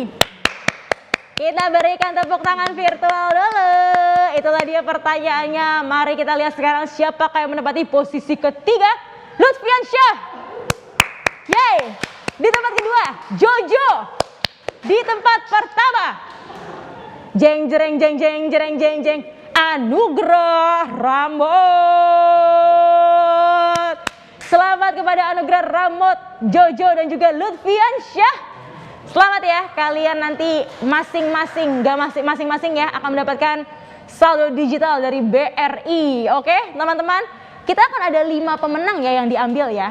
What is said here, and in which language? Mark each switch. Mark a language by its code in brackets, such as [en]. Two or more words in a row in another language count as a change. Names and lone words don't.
[id] Kita berikan tepuk tangan virtual dulu. Itulah dia pertanyaannya. Mari kita lihat sekarang siapakah yang menempati posisi ketiga. Lutfiansyah. Yeay. Di tempat kedua, Jojo. Di tempat pertama, jeng jeng jeng jeng jeng jeng jeng, Anugrah Ramot. Selamat kepada Anugrah Ramot, Jojo dan juga Lutfiansyah. Selamat ya, kalian nanti masing-masing, masing-masing ya, akan mendapatkan saldo digital dari BRI. Oke, teman-teman, kita akan ada 5 pemenang ya yang diambil ya.